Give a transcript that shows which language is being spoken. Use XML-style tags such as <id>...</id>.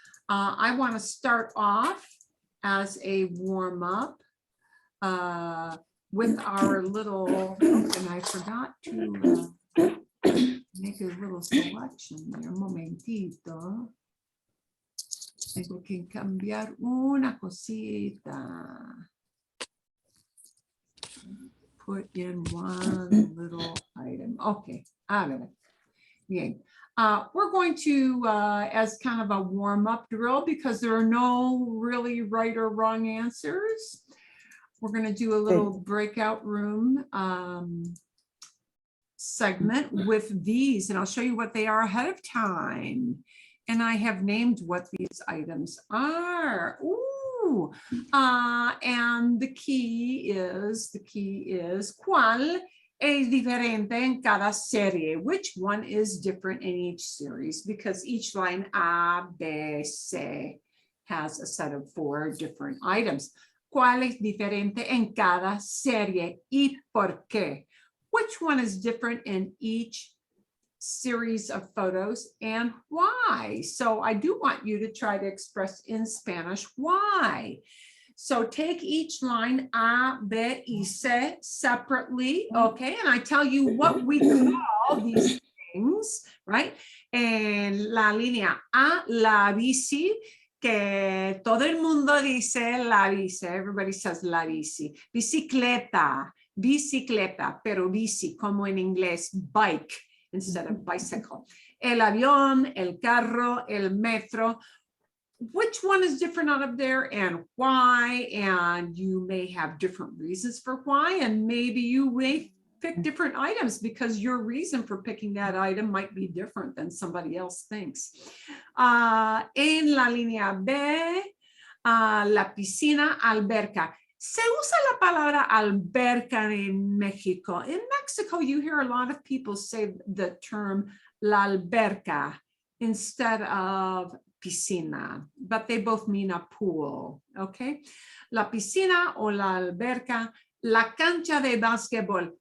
<en>I want to start off as a warm up with our little, and I forgot to make a little selection there.</en> <es>Un momentito. Tengo que cambiar una cosita.</es> <en>Put in one little item. Okay,</en> <es>a ver. Bien.</es> <en>We're going to, as kind of a warm-up drill, because there are no really right or wrong answers, we're going to do a little breakout room segment with these, and I'll show you what they are ahead of time. And I have named what these items are. Ooh. And the key is,</en> <es>¿cuál es diferente en cada serie?</es> <en>Which one is different in each series? Because each line A, B, C has a set of 4 different items.</en> <es>¿Cuál es diferente en cada serie y por qué?</es> <en>Which one is different in each series of photos and why? So I do want you to try to express in Spanish why. So take each line A, B, y C separately, okay? And I tell you what we call these things, right?</en> <es>En la línea A, la bici, que todo el mundo dice la bici.</es> <en>Everybody says</en> <es>la bici. Bicicleta, bicicleta, pero bici, como en inglés,</es> <en>bike instead of bicycle.</en> <es>El avión, el carro, el metro.</es> <en>Which one is different out of there and why? And you may have different reasons for why, and maybe you may pick different items because your reason for picking that item might be different than somebody else thinks.</en> <es>En la línea B, la piscina, alberca. Se usa la palabra alberca en Mexico.</es> <en>In Mexico, you hear a lot of people say the term la alberca instead of piscina, but they both mean a pool, okay?</en> <es>La piscina o la alberca, la cancha de básquetbol.</es>